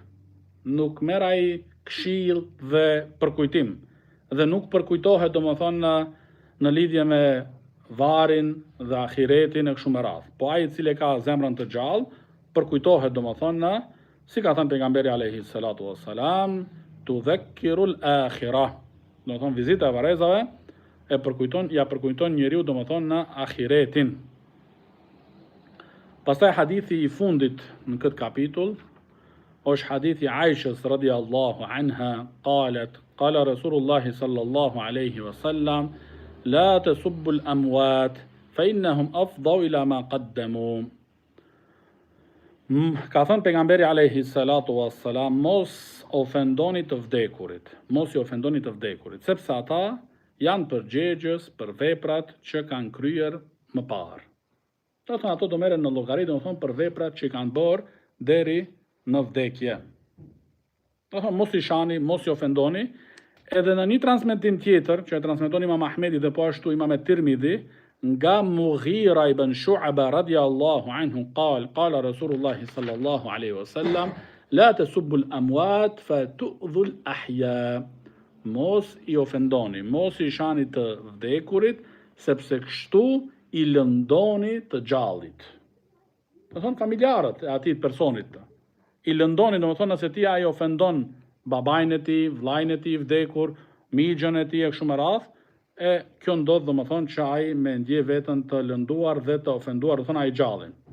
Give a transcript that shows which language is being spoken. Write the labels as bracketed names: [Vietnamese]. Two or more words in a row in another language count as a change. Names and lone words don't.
[Albanian] Nuk merr ai këshill dhe përkujtim. Dhe nuk përkujtohet do më thonë në lidhje me varin dhe ahiretin e kështu me radhë. Po ai i cili ka zemrën të gjallë, përkujtohet do më thonë si ka thënë pejgamberi [Arabic] عليه الصلاة والسلام, تذكر الآخرة. [Albanian] Do të thonë vizita e varrezave ja përkujton njeriu do të thonë në ahiretin. Pastaj hadithi i fundit në këtë kapitull është hadithi Aishës [Arabic] رضي الله عنها قال رسول الله صلى الله عليه وسلم لا تسبوا الأموات فإنهم أفضوا إلى ما قدموا. [Albanian] Ka thënë pejgamberi [Arabic] عليه الصلاة والسلام, [Albanian] mos ofendoni të vdekurit, mos i ofendoni të vdekurit, sepse ata janë përgjegjës për veprat që kanë kryer më parë. Do të thonë ato do merren në llogari, do të thonë për veprat që kanë bërë deri në vdekje. Do të thonë mos i shani, mos i ofendoni. Edhe në një transmetim tjetër që e transmeton Imam Ahmedi dhe po ashtu Imam Tirmidhi, nga Mughira ibn Shu'ba [Arabic] رضي الله عنه قال رسول الله صلى الله عليه وسلم لا تسبوا الأموات فتؤذوا الأحياء. [Albanian] Mos i ofendoni, mos i shani të vdekurit, sepse kështu i lëndoni të gjallit. Do thonë familjarët e atij personit. I lëndoni, do të thonë nëse ti ai ofendon babajnë e tij, vllajën e tij vdekur, migjën e tij e kështu me radhë, e kjo ndodh do të thonë që ai me ndje veten të lënduar dhe të ofenduar, do të thonë ai gjallin.